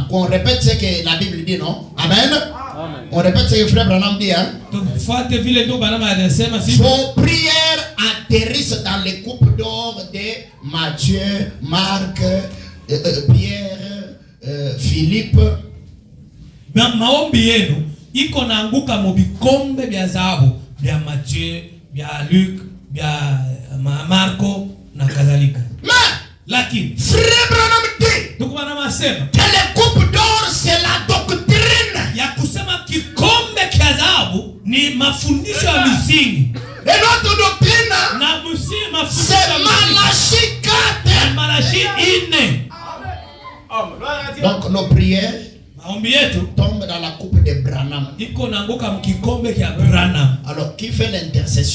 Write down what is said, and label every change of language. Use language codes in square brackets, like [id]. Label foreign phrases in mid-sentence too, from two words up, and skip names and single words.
[fr] Qu'on répète ce que la Bible dit, non? Amen. On répète ce que frère Branham dit, hein? Vos prières atterrissent dans les coupes d'or de Matthieu, Marc, Pierre, Philippe. [sw] Maombi yenu iko naanguka mu bikombe vya dhahabu vya Matthieu, vya Luc, vya Marko na kadhalika. Lakini [fr] frère Branham dit que les coupes d'or c'est la doctrine. [sw] Ya kusema kikombe cha dhahabu ni mafundisho ya misingi. [fr] Et notre doctrine [sw] na msima [fr] c'est Malachie 4. Malachie 4. Donc nos prières tombe dans la coupe de Branham. Alors qui fait l'intercession?